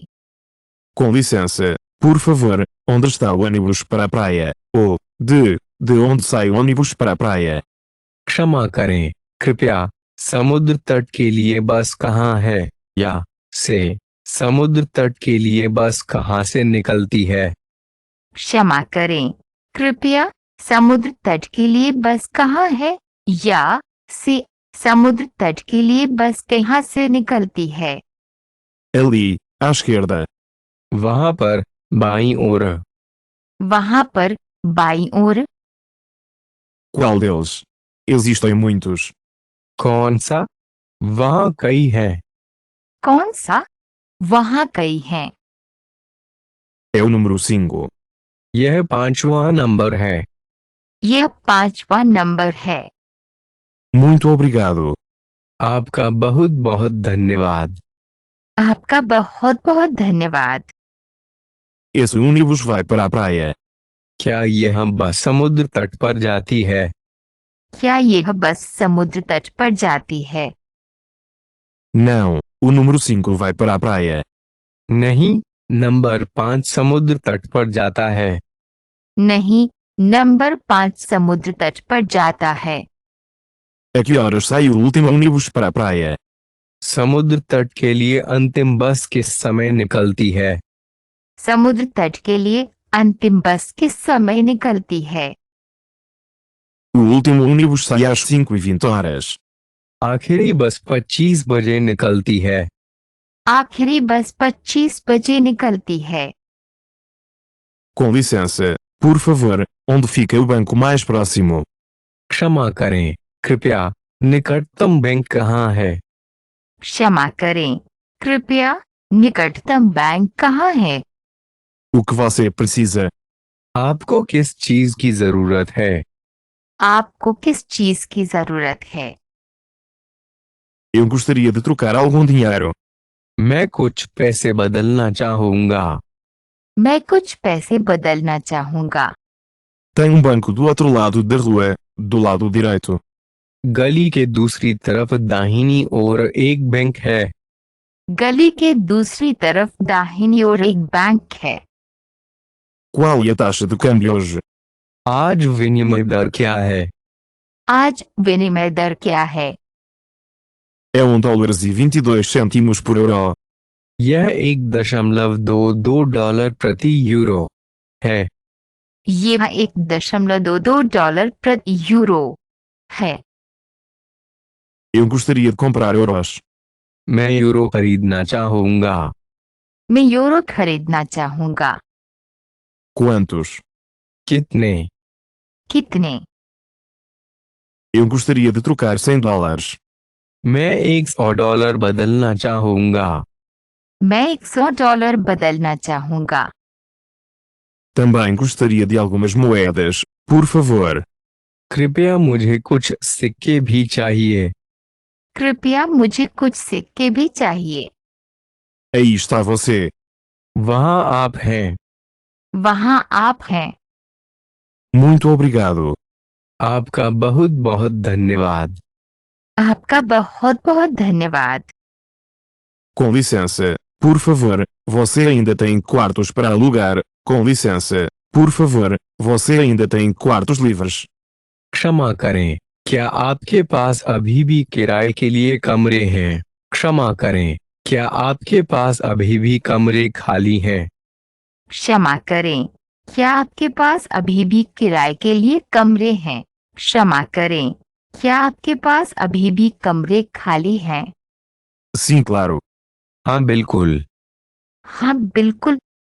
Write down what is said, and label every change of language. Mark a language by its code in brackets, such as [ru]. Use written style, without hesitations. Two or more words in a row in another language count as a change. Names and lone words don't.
[pt] Com licença, por favor, onde está o ônibus para a praia? Oh, de onde sai o ônibus para a praia? [hi] क्षमा करें, कृपया समुद्र तट के लिए बस कहाँ है या से समुद्र तट के लिए बस कहाँ से निकलती है। क्षमा करें, कृपया समुद्र तट के लिए बस कहाँ है या से समुद्र तट के लिए बस कहाँ से निकलती है। [pt] Ali, à esquerda. [hi] वहाँ पर बाईं ओर। वहाँ पर बाईं ओर। [pt] Qual deles? Existem muitos. [hi] कौन सा? वहाँ कई हैं। कौन सा? वहाँ कई हैं। [pt] É o número 5. [hi] यह 5वां नंबर है। यह 5वां नंबर है। [pt] Muito obrigado. [hi] आपका बहुत बहुत धन्यवाद। आपका बहुत बहुत धन्यवाद। [pt] Esse ônibus vai para a praia. [hi] क्या यह बस समुद्र तट पर जाती है? क्या यह बस समुद्र तट पर जाती है? [pt] Não, o número 5 vai para a praia. [hi] नहीं, नंबर 5 समुद्र तट पर जाता है। नहीं, नंबर 5 समुद्र तट पर जाता है। [pt] A que horas sai o último ônibus para a praia? [hi] समुद्र तट के लिए अंतिम बस किस समय निकलती है? समुद्र तट के लिए अंतिम बस किस समय निकलती है? [pt] O último ônibus sai às 5h20. [hi] आखिरी बस 25 बजे निकलती है। आखिरी बस 25 बजे निकलती है। [pt] Com licença, por favor, onde fica o banco mais próximo? [hi] क्षमा करें, कृपया निकटतम बैंक कहाँ है? क्षमा करें, कृपया निकटतम बैंक कहाँ है? [pt] O que você precisa? [hi] आपको किस चीज की जरूरत है? आपको किस चीज की जरूरत है? [pt] Eu gostaria de trocar algum dinheiro. [hi] मैं कुछ पैसे बदलना चाहूंगा। मैं कुछ पैसे बदलना चाहूंगा। [pt] Tem um banco do outro lado da rua, do lado direito. [hi] गली के दूसरी तरफ दाहिनी ओर एक बैंक है। गली के दूसरी तरफ दाहिनी ओर एक बैंक है। [pt] Qual é a taxa de câmbio hoje? [hi] आज विनिमय दर क्या है? आज विनिमय दर क्या है? [pt] É $1,22 por euro. [hi] यह 1.22 डॉलर प्रति यूरो है। यह 1.22 डॉलर प्रति यूरो है। [pt] Eu gostaria de comprar euros. [hi] मैं यूरो खरीदना चाहूंगा। मैं यूरो खरीदना चाहूंगा। [pt] Quantos? [hi] कितने? कितने? [pt] Eu gostaria de trocar $100. [hi] मैं 100 डॉलर बदलना चाहूंगा। मैं 100 डॉलर बदलना चाहूंगा। [pt] Também gostaria de algumas moedas, por favor. [hi] कृपया मुझे कुछ सिक्के भी चाहिए। कृपया मुझे कुछ सिक्के भी चाहिए। [pt] Aí está você. [hi] वहाँ आप हैं। वहाँ आप हैं। [pt] Muito obrigado. [hi] आपका बहुत बहुत धन्यवाद। आपका बहुत बहुत धन्यवाद। [pt] Com licença, por favor, você ainda tem quartos para alugar? Com licença, por favor, você ainda tem quartos livres? [hi] क्षमा करें, क्या आपके पास अभी भी किराए के लिए कमरे हैं? क्षमा करें, क्या आपके पास अभी भी कमरे खाली हैं? क्षमा करें, क्या आपके पास अभी भी किराए के लिए कमरे हैं? क्षमा करें, क्या आपके पास अभी भी कमरे खाली हैं? [pt] Sim, claro. [hi] हाँ बिल्कुल। हाँ बिल्कुल।